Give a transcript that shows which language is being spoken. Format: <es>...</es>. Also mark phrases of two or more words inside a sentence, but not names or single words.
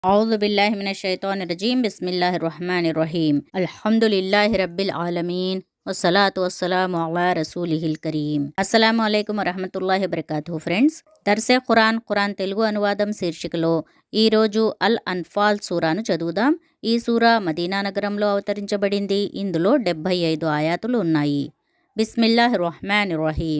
<ar>أعوذ بالله من الشيطان الرجيم بسم الله الرحمن الرحيم الحمد لله رب العالمين والصلاة والسلام على رسوله الكريم السلام عليكم ورحمة الله وبركاته ఫ్రెండ్స్.</ar> <ur>درسِ قرآن</ur> <te>తెలుగు అనువాదం శీర్షికలో ఈరోజు అల్ అన్ఫాల్ సూరాను చదువుదాం. ఈ సూరా మదీనా నగరంలో అవతరించబడింది. ఇందులో 75 ఆయాతులు ఉన్నాయి.</te> <ar>بسم الله رحمن رحيم.</ar>